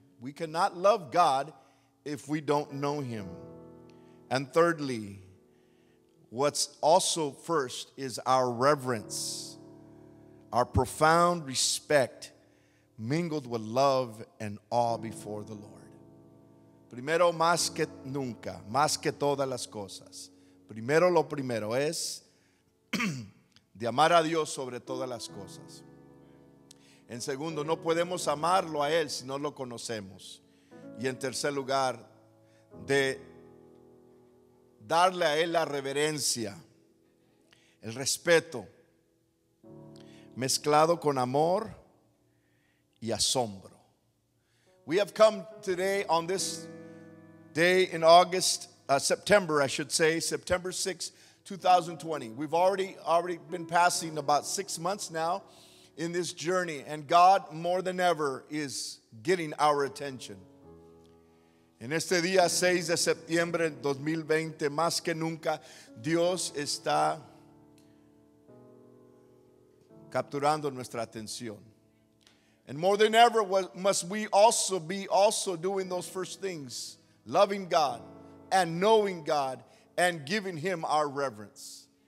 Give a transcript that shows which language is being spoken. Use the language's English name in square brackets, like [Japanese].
[English] We cannot love God if we don't know him. And thirdly, what's also first is our reverence, our profound respect mingled with love and awe before the Lord. [Spanish] Primero, más que nunca, más que todas las cosas. Primero lo primero es de amar a Dios sobre todas las cosas. En segundo, no podemos amarlo a Él si no lo conocemos. Y en tercer lugar, de darle a Él la reverencia, el respeto, mezclado con amor y asombro. [English] We have come today on this day in September 6, 2020. We've already been passing about 6 months now in this journey, and God more than ever is getting our attention. [Spanish] En este día 6 de septiembre de 2020, más que nunca, Dios está capturando nuestra atención. [English] And more than ever, must we also be doing those first things, loving God and knowing God and giving him our reverence.